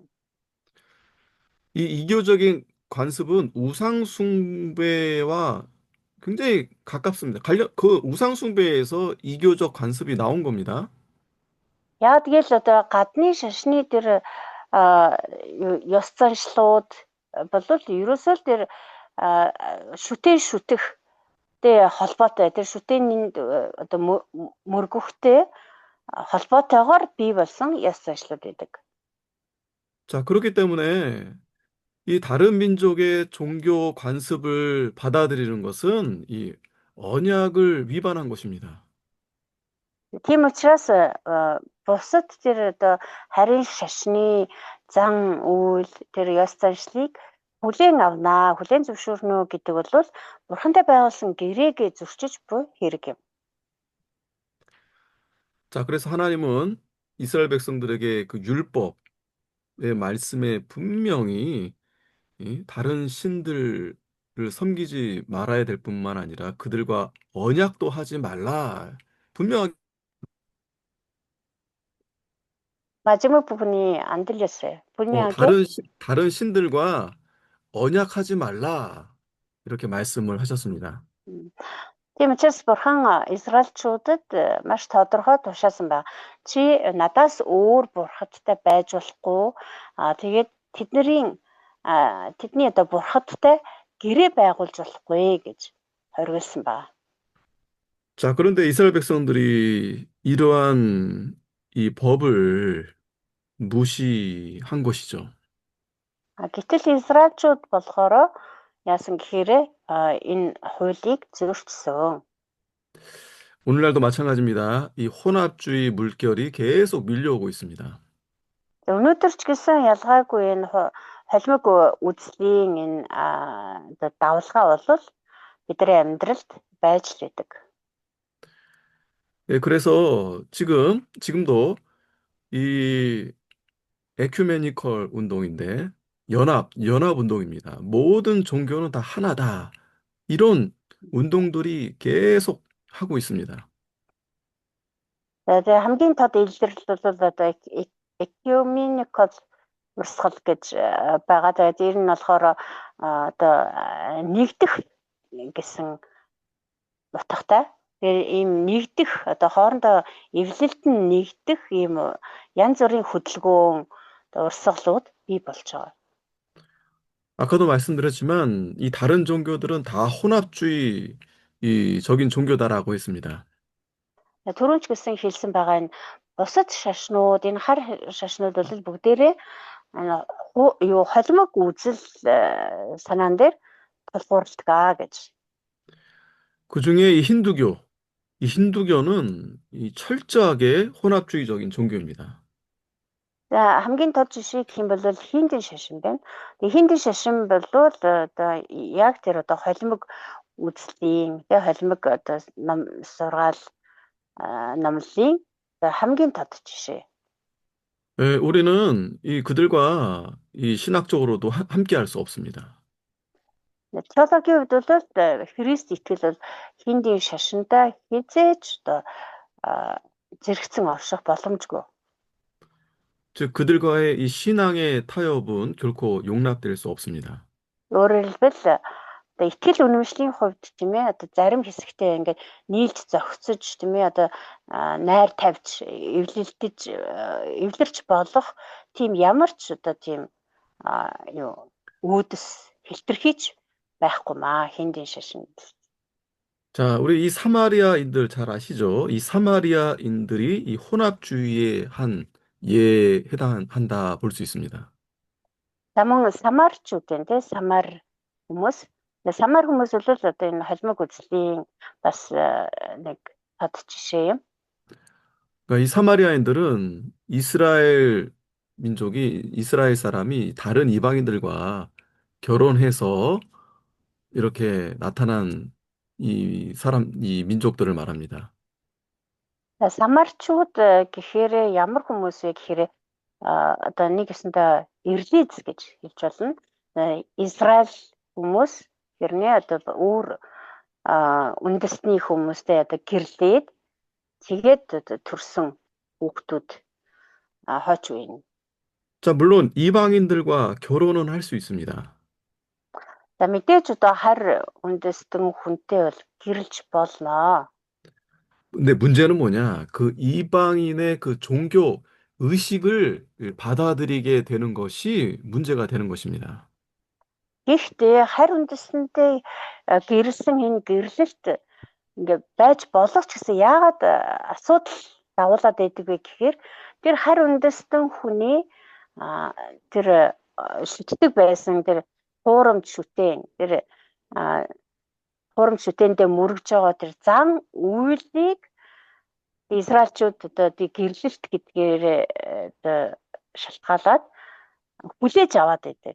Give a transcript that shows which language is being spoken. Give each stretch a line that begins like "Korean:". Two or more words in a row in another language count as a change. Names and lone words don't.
Korean: 이 이교적인 관습은 우상 숭배와 굉장히 가깝습니다. 그 우상 숭배에서 이교적 관습이 나온 겁니다.
Mongolian: Яа тэгэл одоо гадны шашны тэр а, ёс заншлууд болвол ерөөсөө л тэр шүтэн шүтэхтэй холбоотой тэр шүтээний одоо мөргөхтэй холбоотойгоор бий болсон ёс заншлууд байдаг.
Korean: 자, 그렇기 때문에 이 다른 민족의 종교 관습을 받아들이는 것은 이 언약을 위반한 것입니다.
Mongolian: Тийм учраас бусад тэр одоо харийн шашны зан үйл тэр ёс заншлыг хүлээн авнаа, хүлээн зөвшөөрнө гэдэг бол бурхантай байгуулсан гэрээг зөрчиж буй хэрэг юм.
Korean: 자, 그래서 하나님은 이스라엘 백성들에게 그 율법의 말씀에 분명히 이 다른 신들을 섬기지 말아야 될 뿐만 아니라 그들과 언약도 하지 말라. 분명하게 마지막 부분이 안 들렸어요. 분명하게. 다른 신들과 언약하지 말라. 이렇게 말씀을 하셨습니다.
Mongolian: Тийм учраас бурхан Израильчуудад маш тодорхой тушаасан байна. Чи надаас өөр бурхадтай байж болохгүй. Тэгээд тэдний одоо бурхадтай гэрээ байгуулж болохгүй гэж хориглосон байна.
Korean: 자, 그런데 이스라엘 백성들이 이러한 이 법을 무시한 것이죠.
Mongolian: Гэтэл Израильчууд болохоор яасан гэхээр энэ хуулийг зөрчсөн.
Korean: 오늘날도 마찬가지입니다. 이 혼합주의 물결이 계속 밀려오고 있습니다.
Mongolian: Өнөөдөр ч гэсэн ялгаагүй энэ холимог үзлийн энэ давлгаа бол бидний амьдралд байж л байдаг.
Korean: 네, 그래서 지금도 이 에큐메니컬 운동인데 연합 운동입니다. 모든 종교는 다 하나다. 이런 운동들이 계속 하고 있습니다.
Mongolian: Тэгээд хамгийн тод илэрлэл бол одоо ecumenical урсгал гэж байгаа. Тэгээд ер нь болохоор одоо нэгдэх гэсэн утгатай. Тэгээд ийм нэгдэх одоо хоорондоо эвлэлд нь нэгдэх ийм янз бүрийн хөдөлгөөн урсгалууд бий болж байгаа.
Korean: 아까도 말씀드렸지만 이 다른 종교들은 다 혼합주의적인 종교다라고 했습니다.
Mongolian: Түрүүн ч гэсэн хэлсэн байгаа энэ бусад шашнууд энэ хар шашнууд бол бүгдээрээ холимог үзэл санаан дээр тулгуурладаг гэж.
Korean: 그중에 이 힌두교는 이 철저하게 혼합주의적인 종교입니다.
Mongolian: За хамгийн тод жишээ гэх юм бол хиндийн шашин байна. Тэгээ хиндийн шашин бол одоо яг тэр одоо холимог үзлийн тэгээ холимог одоо сургаал номлын хамгийн тод жишээ.
Korean: 예, 우리는 그들과 이 신학적으로도 함께 할 수 없습니다.
Mongolian: Теологийн хувьд бол Христ итгэл бол хиндийн шашинтай хизээч одоо зэрэгцэн орших боломжгүй.
Korean: 즉 그들과의 이 신앙의 타협은 결코 용납될 수 없습니다.
Mongolian: Өөрөөр хэлбэл одоо итгэл үнэмшлийн хувьд тийм ээ одоо зарим хэсэгтээ ингээд нийлж зохицож тийм ээ одоо найр тавьж эвлэрч болох тийм ямар ч одоо тийм үүдс хэлтэрхийч байхгүй маа хиндийн шашинд.
Korean: 자, 우리 이 사마리아인들 잘 아시죠? 이 사마리아인들이 이 혼합주의의 한 예에 해당한다 볼 수 있습니다.
Mongolian: Таман самарчууд энэ самар хүмүүс. Самар хүмүүс бол одоо энэ холимог үзлийн бас нэг тод жишээ юм.
Korean: 그러니까 이 사마리아인들은 이스라엘 사람이 다른 이방인들과 결혼해서 이렇게 나타난 이 민족들을 말합니다.
Mongolian: Самарчууд гэхээр ямар хүмүүс вэ гэхээр одоо нэг гэсэндээ Ирлиз гэж хэлж болно. Израиль хүмүүс хэрнээ одоо өөр үндэсний хүмүүстэй одоо гэрлээд тэгээд төрсэн хүүхдүүд хойч үеийн.
Korean: 자, 물론 이방인들과 결혼은 할 수 있습니다.
Mongolian: За мэдээж одоо хар үндэстэн хүнтэй бол гэрлж болно.
Korean: 근데 문제는 뭐냐? 그 이방인의 그 종교 의식을 받아들이게 되는 것이 문제가 되는 것입니다.
Mongolian: Гэхдээ харь үндэстэндээ гэрэлсэн энэ гэрлэлт ингээ байж болох ч гэсэн яагаад асуудал давуулаад байдаг вэ гэхээр тэр харь үндэстэн хүний тэр шүтдэг байсан тэр хуурамч шүтэн тэр хуурамч шүтэндээ мөргөж байгаа тэр зан үйлийг Израильчууд одоо тий гэрлэлт гэдгээр одоо шалтгаалаад хүлээж аваад байдаг.